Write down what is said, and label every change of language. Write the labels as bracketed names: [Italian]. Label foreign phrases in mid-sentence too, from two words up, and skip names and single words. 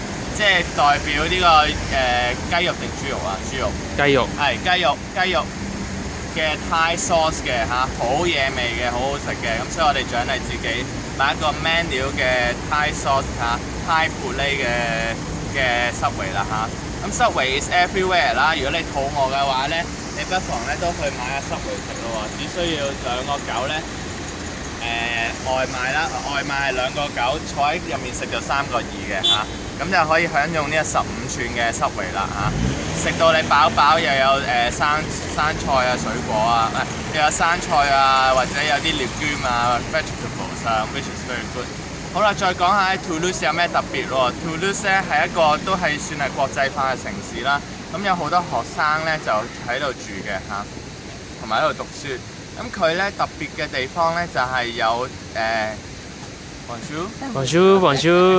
[Cantonese] 即係代表呢個雞肉定豬肉啊？豬肉。雞肉。係雞肉嘅 [English] Thai sauce [Cantonese] 嘅嚇，好嘢味嘅，好好食嘅。咁所以我哋獎勵自己買一個 menu 嘅 [English] Thai sauce [Cantonese] 嚇，Thai Poulet 嘅 Subway 啦嚇。咁 [English] Subway is everywhere [Cantonese] 啦。如果你肚餓嘅話咧，你不妨咧都去買下 Subway 食咯喎，只需要2個9咧。外賣啦，外賣係2個9，坐喺入面食就3個2嘅嚇。咁就可以享用呢個15寸嘅 Subway 啦嚇，食到你飽飽，又有生菜啊、水果啊，又有生菜啊，或者有啲 legume 啊、vegetables 啊 ， [English] which is very good。 [Cantonese] 好啦，再講下喺 Toulouse 有咩特別喎 ？Toulouse 咧係一個都係算係國際化嘅城市啦，咁有好多學生咧就喺度住嘅嚇，同埋喺度讀書。咁佢咧特別嘅地方咧就係有 Bonjour，